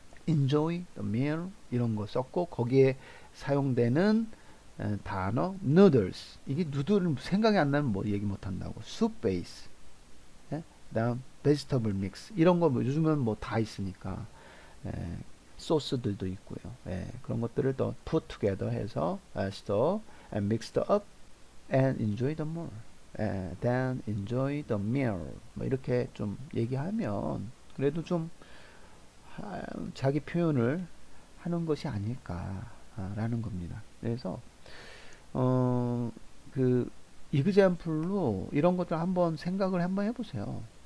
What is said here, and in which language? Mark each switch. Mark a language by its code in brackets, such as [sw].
[ko] enjoy the meal 이런 거 썼고 거기에 사용되는 단어 noodles 이게 누들 생각이 안 나면 뭐 얘기 못 한다고 soup base 예? 그다음 vegetable mix 이런 거 뭐 요즘은 뭐 다 있으니까 예, 소스들도 있고요. 예, 그런 것들을 더 [en] put together [ko] 해서 [en] stir and mixed up and enjoy the meal. then enjoy the meal. [ko] 뭐 이렇게 좀 얘기하면 그래도 좀 자기 표현을 하는 것이 아닐까라는 겁니다. 그래서 어, 그 이그젬플로 이런 것들 한번 생각을 한번 해보세요.